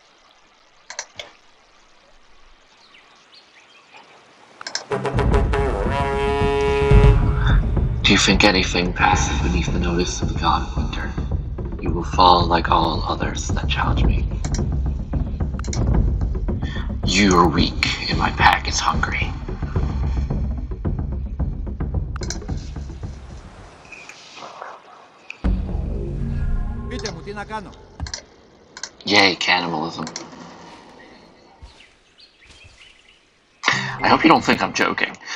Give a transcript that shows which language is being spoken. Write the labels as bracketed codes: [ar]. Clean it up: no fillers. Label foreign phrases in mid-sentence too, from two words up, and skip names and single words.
[en] Do you think anything passes beneath the notice of the god of winter? You will fall like all others that challenge me. You are weak, and my pack is hungry. [el] Πείτε μου, τι να κάνω. [en] Yay, cannibalism. I hope you don't think I'm joking.